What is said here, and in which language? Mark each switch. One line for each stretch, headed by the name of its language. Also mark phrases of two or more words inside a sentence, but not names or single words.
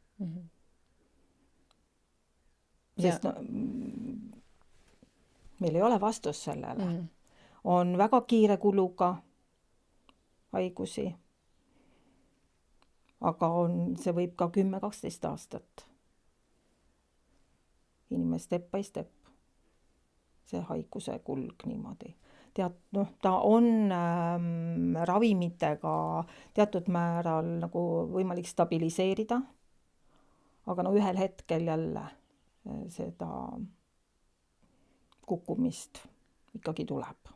Estonian: Sest no, meil ei ole vastus sellele. On väga kiire kuluga haigusi, aga see võib ka 10-12 aastat. Inimene
English: step by step.
Estonian: See haiguse kulg niimoodi. Noh, ta on ravimitega teatud määral nagu võimalik stabiliseerida, aga no ühel hetkel jälle seda kukkumist ikkagi tuleb.